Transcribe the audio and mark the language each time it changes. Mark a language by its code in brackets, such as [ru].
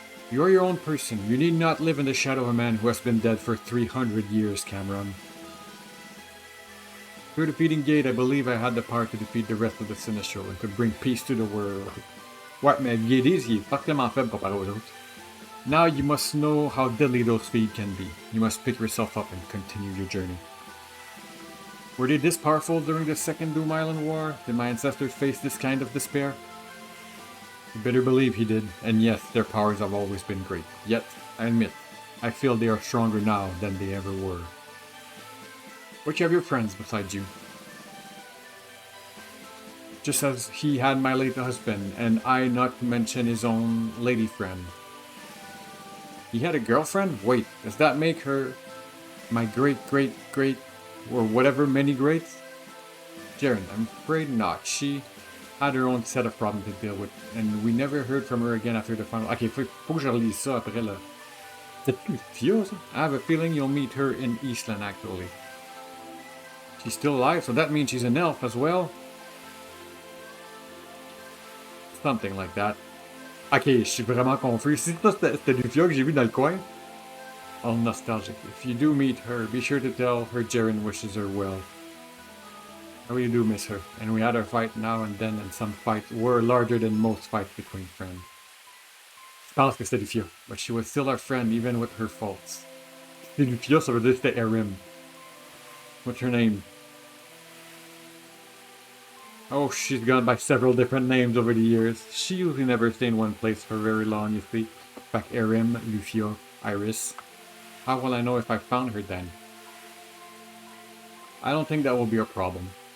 [en] You are your own person. You need not live in the shadow of a man who has been dead for 300 years, Cameron. Through defeating Gate, I believe I had the power to defeat the rest of the Sinistral and could bring peace to the world. [fr] Ouais, mais Gades, il est pas tellement faible comparé aux autres. [en] Now you must know how deadly those feet can be. You must pick yourself up and continue your journey. Were they this powerful during the Second Doom Island War? Did my ancestors face this kind of despair? You better believe he did, and yes, their powers have always been great. Yet, I admit, I feel they are stronger now than they ever were. But you have your friends besides you. Just as he had my late husband, and I not to mention his own lady friend. He had a girlfriend? Wait, does that make her my great, or whatever many greats? Jaren, I'm afraid not. She had her own set of problems to deal with, and we never heard from her again after the final. [fr] Ok, faut que je relise ça après là. C'est plus Lufia, ça? [en] I have a feeling you'll meet her in Eastland, actually. She's still alive, so that means she's an elf as well? Something like that. [fr] Ok, je suis vraiment confus. Si ça c'était Lufia que j'ai vu dans le coin. [en] All nostalgic. If you do meet her, be sure to tell her Jaren wishes her well. I really do miss her, and we had our fight now and then, and some fights were larger than most fights between friends. [fr] Je pense que c'était Lufia, [en] but she was still our friend even with her faults. [fr] Si Lufia, ça veut dire que c'était Erin. [en] What's her name? Oh, she's gone by several different names over the years. She usually never stayed in one place for very long, you see. Like Erin, Lufia, Iris. How will I know if I found her then? I don't think that will be a problem.